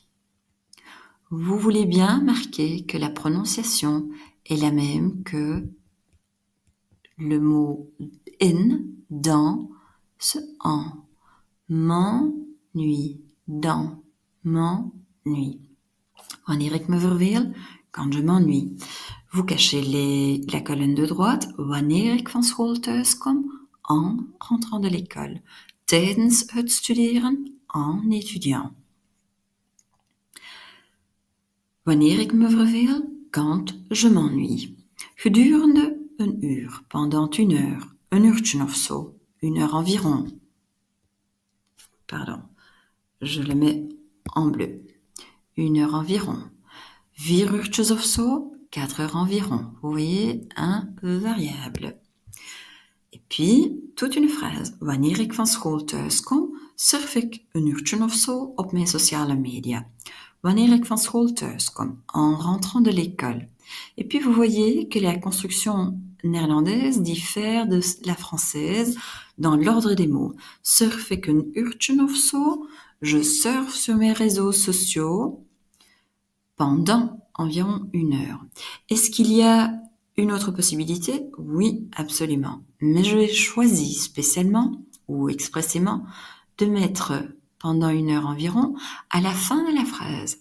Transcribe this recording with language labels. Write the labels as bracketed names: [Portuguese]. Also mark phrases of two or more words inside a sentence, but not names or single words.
[French] Vous voulez bien marquer que la prononciation est la même que le mot in dans ce en. M'ennuie dans. m'ennuie. [Dutch] Wanneer ik me verveel, [French] quand je m'ennuie. Vous cachez la colonne de droite. [Dutch] Wanneer ik van school thuis kom, [French] en rentrant de l'école. [Dutch] Tijdens het studeren, [French] en étudiant. [Dutch] Wanneer ik me verveel, [French] quand je m'ennuie. [Dutch] Gedurende een uur, [French] pendant une heure, [Dutch] een uurtje of zo, [French] une heure environ. Pardon, je le mets en bleu. Une heure environ. 4 [Dutch] uurtjes of zo, [French] 4 heures environ. Vous voyez, un variable. Et puis, toute une phrase. [Dutch] Wanneer ik van school thuis kom, surf ik een uurtje of zo op mijn sociale media. Wanneer ik van school thuis kom, [French] en rentrant de l'école. Et puis, vous voyez que la construction néerlandaise diffère de la française dans l'ordre des mots. [Dutch] Surf ik een uurtje of zo, [French] je surfe sur mes réseaux sociaux pendant environ 1 heure. Est-ce qu'il y a une autre possibilité? Oui, absolument. Mais je vais choisi spécialement ou expressément de mettre pendant 1 heure environ à la fin de la phrase.